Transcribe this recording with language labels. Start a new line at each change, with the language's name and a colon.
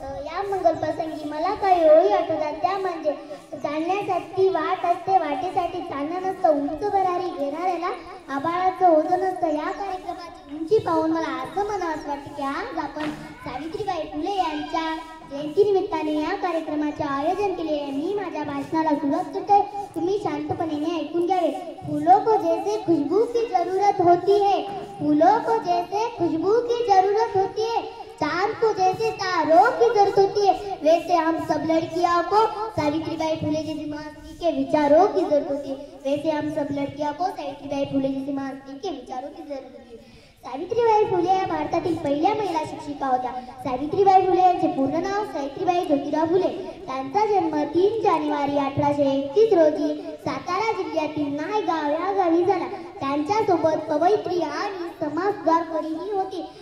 Marathi: या मंगल प्रसंगी मला काही ओळी आठवतात, त्या म्हणजे चालण्यासाठी वाट असते, वाटेसाठी चालणं नसतं, उंच भरारी घेणाऱ्याला आभाळाचं ओझं नसतं. या कार्यक्रमाची उंची पाहून मला असं म्हणावंसं वाटतं की आज आपण सावित्रीबाई फुले यांच्या जयंतीनिमित्ताने या कार्यक्रमाचे आयोजन केले आहे. मी माझ्या भाषणाला सुरुवात करते, तुम्ही शांतपणे ऐकून घ्यावे.
Hindi: फूलों को जैसे खुशबू की जरूरत होती है, फूलों को जैसे खुशबू की जरूरत होती है, चांद को जैसे तारों की जरूरत होती है, वैसे हम सब लड़कियों को सावित्रीबाई फुले जैसी महात्मा के विचारों की जरूरत होती है. वैसे हम सब लड़कियों को सावित्रीबाई फुले जैसी महात्मा के विचारों की जरूरत होती है.
Marathi: सावित्रीबाई फुले या भारतातील पहिल्या महिला शिक्षिका होत्या. सावित्रीबाई फुले यांचे पूर्ण नाव सावित्रीबाई ज्योतिराव फुले. त्यांचा जन्म 3 जानेवारी 1831 रोजी सातारा जिल्ह्यातील नायगाव या गावी झाला. त्यांच्यासोबत कवयित्री आणि समाजसुधारकही होती.